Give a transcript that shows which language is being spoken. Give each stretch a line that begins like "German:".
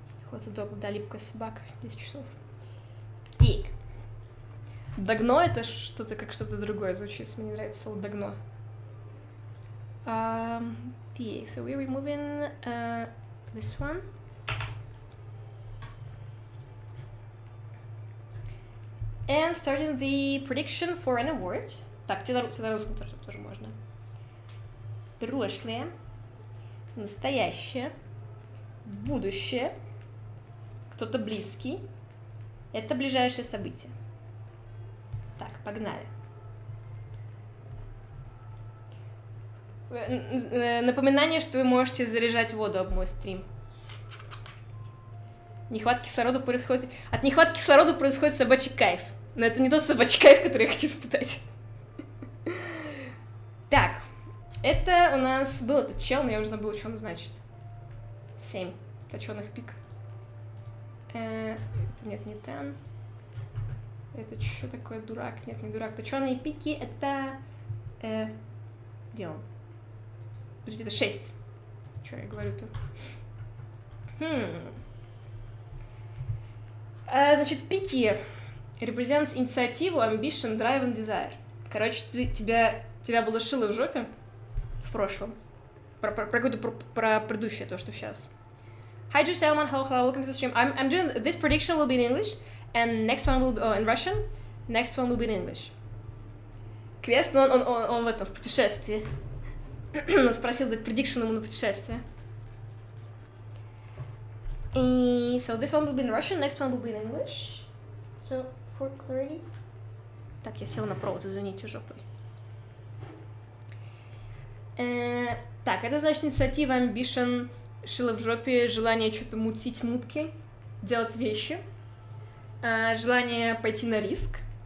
Russian: Хот-дог, да, липкая собака, 10 часов. Так. Догно это что-то как что-то другое звучит. Мне не нравится слово догно.
English: So we're removing this one. And starting the prediction for an award.
Russian: Так, тебе на русском тоже можно. Прошлое, настоящее, будущее, кто-то близкий. Это ближайшее событие. Так, погнали. Напоминание, что вы можете заряжать воду об мой стрим. Нехватка кислорода происходит... От нехватки кислорода происходит собачий кайф. Но это не тот собачий кайф, который я хочу испытать. Так. Это у нас был этот чел, но я уже забыла, что он значит. 7 точёных пик. Это нет, не тен. Это что такое, дурак? Нет, не дурак. Точёные пики, это... Где он? Подожди, это 6. Что я говорю-то? Значит, пики
English: represents
Russian: инициативу,
English: ambition, drive and desire.
Russian: Короче, тебя было шило в жопе в прошлом. Про предыдущее, то, что сейчас.
English: Hi, Drew Salman. Hello, welcome to the stream. I'm doing... This prediction will be in English, and next one will be... in Russian. Next one will be in English.
Russian: Квест, но он в этом, в путешествии. Он спросил дать prediction ему на путешествие.
English: So this one will be in Russian, next one will be in English. So, for clarity...
Russian: Так, я села на провод, извините, жопой. Так, это значит инициатива, ambition, шило в жопе, желание что-то мутить мутки, делать вещи, желание пойти на риск.